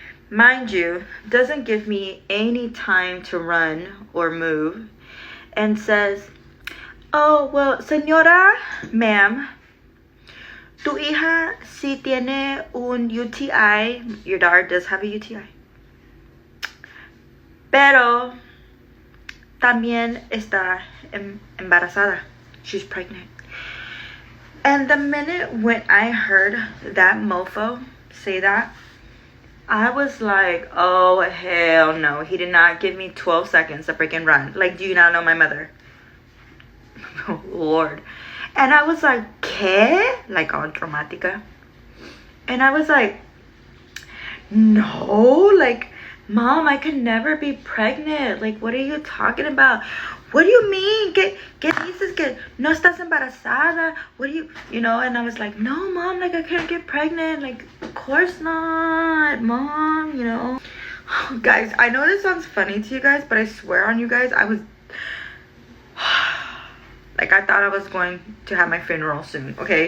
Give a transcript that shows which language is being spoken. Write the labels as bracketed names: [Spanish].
[English] Mind you, doesn't give me any time to run or move and says, oh, well, [Spanish] señora, [English] ma'am, [Spanish] tu hija sí tiene un UTI. [English] Your daughter does have a UTI. [Spanish] Pero también está embarazada. [English] She's pregnant. And the minute when I heard that mofo say that, I was like, oh, hell no. He did not give me 12 seconds to freaking run. Like, do you not know my mother? Oh, Lord. And I was like, [Spanish] ¿qué? [English] Like, all [Spanish] dramatica. [English] And I was like, no. Like, mom, I could never be pregnant. Like, what are you talking about? What do you mean? [Spanish] ¿Qué dices que no estás embarazada? [English] What do you know? And I was like, no, mom, like I can't get pregnant. Like, of course not, mom, you know. Guys, I know this sounds funny to you guys, but I swear on you guys, I was, like, I thought I was going to have my funeral soon, okay?